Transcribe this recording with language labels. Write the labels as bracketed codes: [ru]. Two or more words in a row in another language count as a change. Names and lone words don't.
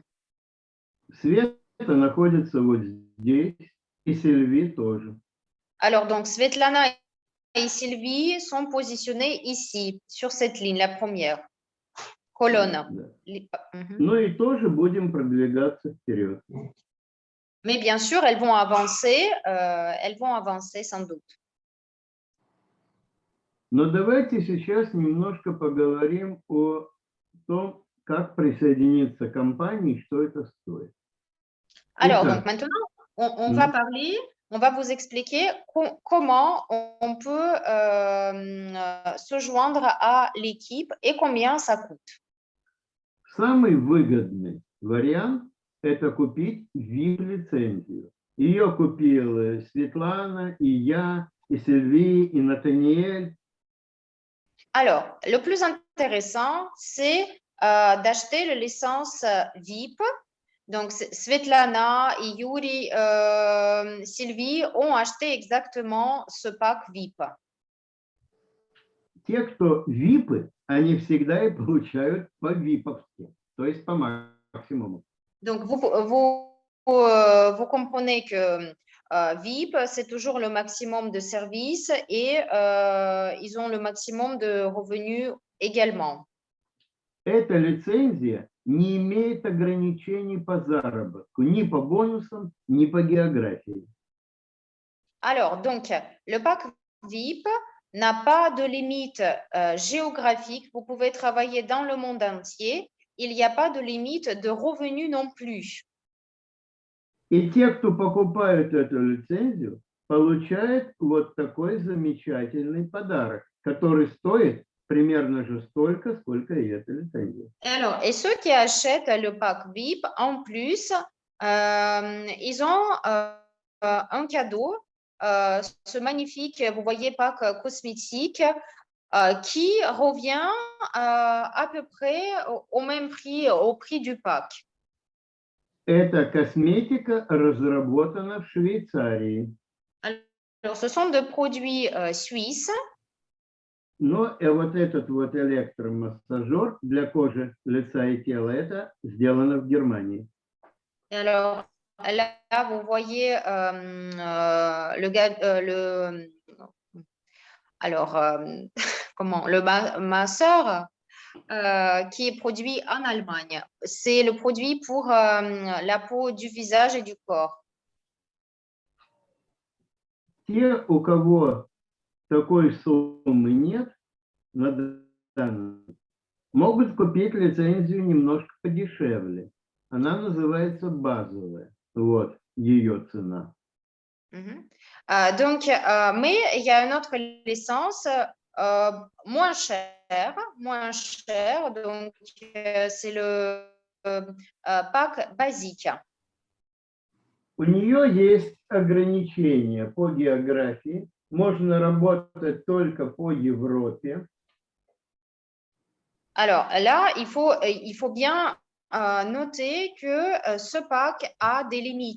[ru] Света находится вот здесь, и Сильви тоже. [fr] Alors, donc, Svetlana et Sylvie sont positionnés ici, sur cette ligne, la première colonne. [ru] Да. Mhm. Ну и тоже будем продвигаться вперед. [fr] Mais bien sûr, elles vont avancer sans doute. [ru] Но давайте сейчас немножко поговорим о том, как присоединиться к компании, что это стоит. [fr] Alors, [ru] Итак. [fr] donc maintenant, on va parler, on va vous expliquer comment on peut se joindre à l'équipe et combien ça coûte. [ru] Самый выгодный вариант – это купить VIP-лицензию. Ее купила Светлана, и я, и Сильви, и Натаниэль. [fr] Alors, le plus intéressant, c'est d'acheter la licence VIP. Donc, Svetlana et Yuri, Sylvie ont acheté exactement ce pack VIP. [ru] Те, кто VIP, они всегда и получают по VIP-овски, то есть по максимуму. [fr] Donc, vous comprenez que VIP, c'est toujours le maximum de services et ils ont le maximum de revenus également. [ru] Эта лицензия не имеет ограничений по заработку, ни по бонусам, ни по географии. [fr] Alors, donc, le pack VIP n'a pas de limite géographique. Vous pouvez travailler dans le monde entier. Il n'y a pas de limite de revenus non plus. [ru] И те, кто покупают эту лицензию, получают вот такой замечательный подарок, который стоит примерно же столько, сколько и эта лицензия. [fr] Alors, et ceux qui achètent le pack VIP, en plus, ils ont un cadeau, ce magnifique, vous voyez, pack cosmétique, qui revient à peu près au même prix, au prix du pack. [ru] Эта косметика разработана в Швейцарии. [fr] Alors, ce sont des produits suisses. [ru] Но вот этот вот электромассажер для кожи, лица и тела, это сделано в Германии. [fr] Et alors, là, vous voyez le masseur qui est produit en Allemagne. C'est le produit pour la peau du visage et du corps. [ru] Те, у кого такой суммы нет, могут купить лицензию немножко подешевле. Она называется базовая. Вот ее цена. [fr] Donc, mais il y a une autre licence moins chère. Donc, c'est le pack basique. [ru] У нее есть ограничения по географии. Можно работать только по Европе. [fr] Alors là, il faut bien noter que ce pack a des limites.